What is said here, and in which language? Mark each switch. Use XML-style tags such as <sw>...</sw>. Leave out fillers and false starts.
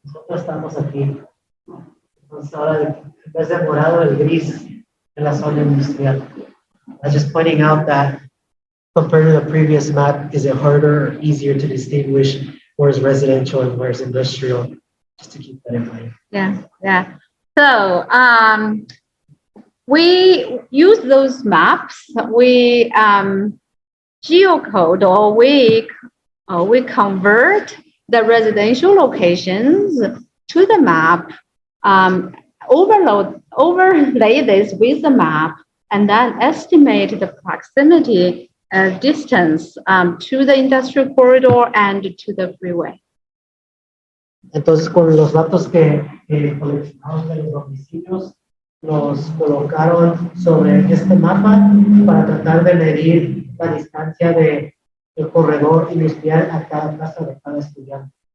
<es>estamos aquí. Entonces ahora en vez de morado, el gris en la zona industrial.</es> <en>I'm just pointing out that compared to the previous map, is it harder or easier to distinguish where's residential and where's industrial? Just to keep that in mind. Yeah, yeah. So we use those maps. We geocode or we convert the residential locations to the map, overlay this with the map, and then estimate the proximity distance to the industrial corridor and to the freeway.</en> <es>Entonces, con los datos que coleccionamos de los domicilios, los colocaron sobre este mapa para tratar de medir la distancia del corredor industrial a cada casa de cada estudiante.</es>